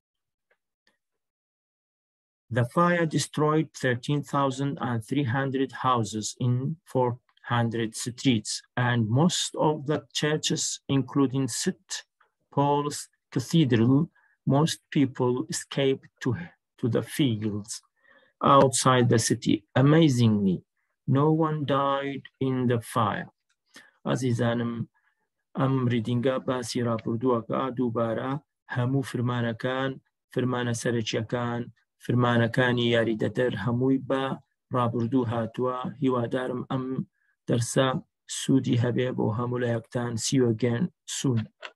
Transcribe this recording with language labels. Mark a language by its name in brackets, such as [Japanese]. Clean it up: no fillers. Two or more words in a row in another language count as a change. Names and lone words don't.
[English] The fire destroyed 13,300 houses in 400 streets, and most of the churches, including St. Paul's Cathedral. Most people escaped to the fields outside the city. Amazingly, no one died in the fire. [Central Kurdish] Azizanım, ئەم ریدینگە باسی ڕابردووەکە دووبارە هەموو فرمانەکان، فرمانە سەرەکیەکان، فرمانەکانی یاریدەدەر هەمووی بە ڕابردوو هاتووە. هیوادارم ئەم دەرسە سوودی هەبێ بۆ هەموو لایەکتان. [English] See you again soon.